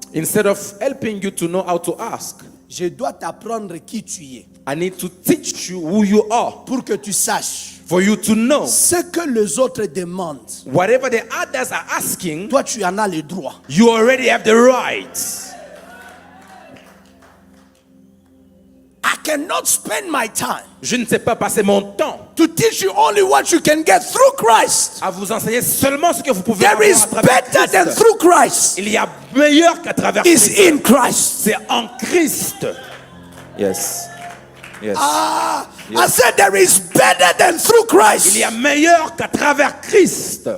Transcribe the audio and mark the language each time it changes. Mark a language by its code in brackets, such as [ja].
[en] Instead of helping you to know how to ask, [fr] je dois t'apprendre qui tu es [en] I need to teach you who you are, [fr] pour que tu saches [en] for you to know [fr] ce que les autres demandent. [en] whatever the others are asking, [fr] Toi, tu en as le droit. [en] you already have the right. I cannot spend my time [fr] Je ne sais pas passer mon temps [en] to teach you only what you can get through Christ. [fr] à vous enseigner seulement ce que vous pouvez [en] There [fr] avoir [en] is [fr] à travers [en] better than Christ. through Christ. [fr] Il y a meilleur qu'à travers [en] Is Christ. in Christ. [fr] C'est en Christ. [en] Yes. Yes. I said there is better than through [fr] Il Christ. y a meilleur qu'à travers Christ.